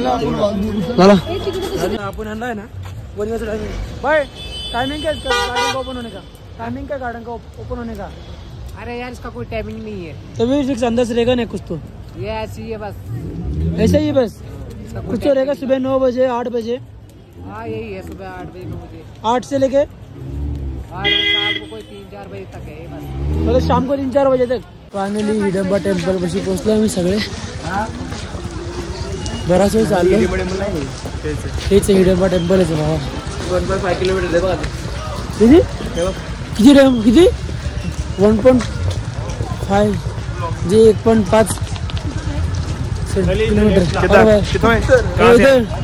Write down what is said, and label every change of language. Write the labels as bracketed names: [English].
[Marathi] आपण आणला है ना वनवाचा टाइमिंग. [Hindi] भाई टाइमिंग क्या इसका, गार्डन का ओपन होने का टाइमिंग क्या, गार्डन का ओपन होने का? अरे यार इसका कोई टाइमिंग नहीं है, तभी फिक्स अंदर से रहेगा नहीं कुछ तो. ये ऐसी है बस. ऐसा ही बस कुछ तो रहेगा. सुबह 9 बजे 8 बजे. हाँ यही है, सुबह 8 बजे 9 बजे. 8 से लेके 8 बजे शाम को कोई 3-4 बजे तक है बस. मतलब शाम को 3-4 बजे तक. [Marathi] फायनली हिडंबा टेम्पल पाशी पोहोचलो आम्ही सगळे. बराच वेळ चाललो. हेच हिडंबा टेम्पल आहे बाबा. 1.5 किलोमीटर आहे बघा. किती किती 1.5 जे 1.5 किलोमीटर.